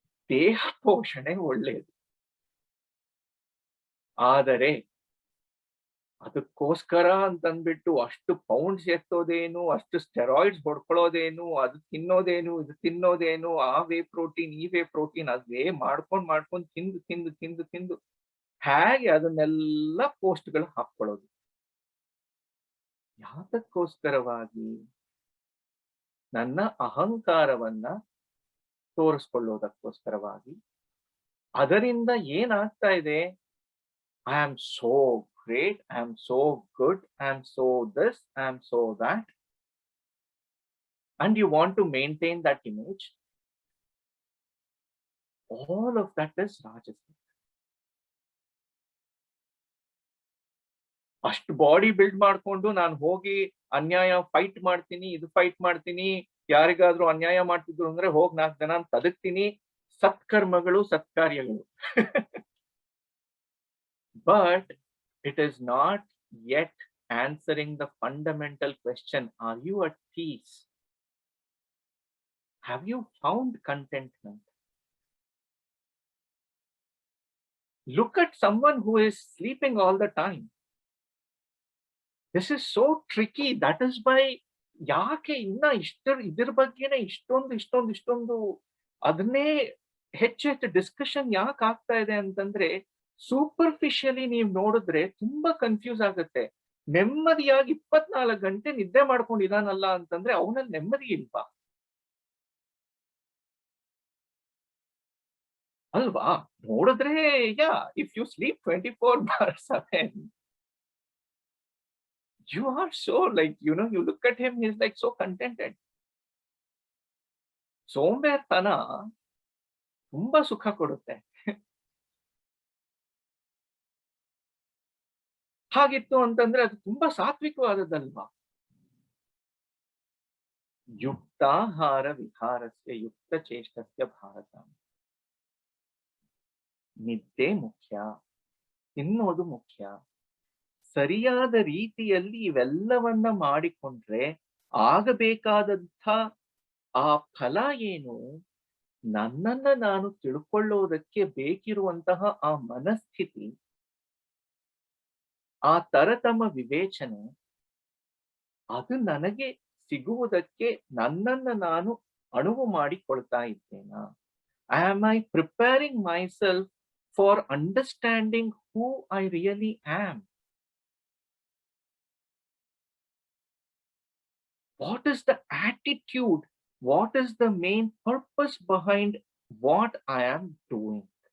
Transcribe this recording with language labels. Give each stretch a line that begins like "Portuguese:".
Kannada: ದೇಹ ಪೋಷಣೆ ಒಳ್ಳೆಯದು, ಆದರೆ ಅದಕ್ಕೋಸ್ಕರ ಅಂತಂದ್ಬಿಟ್ಟು ಅಷ್ಟು ಪೌಂಡ್ಸ್ ಎತ್ತೋದೇನು, ಅಷ್ಟು ಸ್ಟೆರಾಯ್ಡ್ಸ್ ಹೊಡ್ಕೊಳ್ಳೋದೇನು, ಅದು ತಿನ್ನೋದೇನು, ಇದು ತಿನ್ನೋದೇನು, ಆ ವೇ ಪ್ರೋಟೀನ್, ಈ ವೇ ಪ್ರೋಟೀನ್, ಅದೇ ಮಾಡ್ಕೊಂಡು ತಿಂದು ಹೇಗೆ ಅದನ್ನೆಲ್ಲ ಪೋಸ್ಟ್ಗಳು ಹಾಕೊಳ್ಳೋದು. ಯಾತಕ್ಕೋಸ್ಕರವಾಗಿ? ನನ್ನ ಅಹಂಕಾರವನ್ನ ತೋರಿಸ್ಕೊಳ್ಳೋದಕ್ಕೋಸ್ಕರವಾಗಿ. ಅದರಿಂದ ಏನಾಗ್ತಾ ಇದೆ?
English: I am so great, I am so good, I am so this, I am so that, and you want to maintain that image. All of that is rajasic.
Kannada: ಅಷ್ಟು ಬಾಡಿ ಬಿಲ್ಡ್ ಮಾಡ್ಕೊಂಡು ನಾನು ಹೋಗಿ ಅನ್ಯಾಯ ಫೈಟ್ ಮಾಡ್ತೀನಿ, ಇದು fight ಮಾಡ್ತೀನಿ, ಯಾರಿಗಾದ್ರೂ ಅನ್ಯಾಯ ಮಾಡ್ತಿದ್ರು ಅಂದ್ರೆ ಹೋಗಿ 4 ಜನ ತದಕ್ತೀನಿ. ಸತ್ಕರ್ಮಗಳು, ಸತ್ಕಾರ್ಯಗಳು.
English: but it is not yet answering the fundamental question, are you at peace? Have you found contentment? Look at someone who is sleeping all the time. This is so tricky. That is why
Kannada: ಯಾಕೆ ಇನ್ನ ಇದ್ರ ಬಗ್ಗೆನೆ ಇಷ್ಟೊಂದು ಅದನ್ನೇ ಹೆಚ್ಚು discussion ಯಾಕೆ ಆಗ್ತಾ ಇದೆ ಅಂತಂದ್ರೆ, ಸೂಪರ್ಫಿಷಿಯಲಿ ನೀವು ನೋಡಿದ್ರೆ ತುಂಬಾ ಕನ್ಫ್ಯೂಸ್ ಆಗುತ್ತೆ. ನೆಮ್ಮದಿಯಾಗಿ 24 ಗಂಟೆ ನಿದ್ದೆ ಮಾಡ್ಕೊಂಡಿದಾನಲ್ಲ ಅಂತಂದ್ರೆ ಅವನಲ್ಲಿ ನೆಮ್ಮದಿ ಇಲ್ವಾ ಅಲ್ವಾ? ನೋಡಿದ್ರೆ if you sleep 24/7, you are so you look at him, he's like so contented. ಸೋಂಬೇರ್ತನ ತುಂಬಾ ಸುಖ ಕೊಡುತ್ತೆ. ಹಾಗಿತ್ತು ಅಂತಂದ್ರೆ ಅದು ತುಂಬಾ ಸಾತ್ವಿಕವಾದದ್ದಲ್ವಾ?
Sanskrit: ಯುಕ್ತಾಹಾರ ವಿಹಾರಸ್ಯ ಯುಕ್ತ ಚೇಷ್ಟಸ್ಯ ಭಾರತ.
Kannada: ನಿದ್ದೆ ಮುಖ್ಯ, ತಿನ್ನೋದು ಮುಖ್ಯ. ಸರಿಯಾದ ರೀತಿಯಲ್ಲಿ ಇವೆಲ್ಲವನ್ನ ಮಾಡಿಕೊಂಡ್ರೆ ಆಗಬೇಕಾದಂಥ ಆ ಫಲ ಏನು, ನನ್ನನ್ನ ನಾನು ತಿಳ್ಕೊಳ್ಳೋದಕ್ಕೆ ಬೇಕಿರುವಂತಹ ಆ ಮನಸ್ಥಿತಿ, ಆ ತರತಮ ವಿವೇಚನೆ, ಅದು ನನಗೆ ಸಿಗುವುದಕ್ಕೆ ನನ್ನನ್ನ ನಾನು ಅನುವು ಮಾಡಿಕೊಳ್ತಾ ಇದ್ದೇನಾ?
English: Am I preparing myself for understanding who I really am? What is the attitude? What is the main purpose behind what I am doing?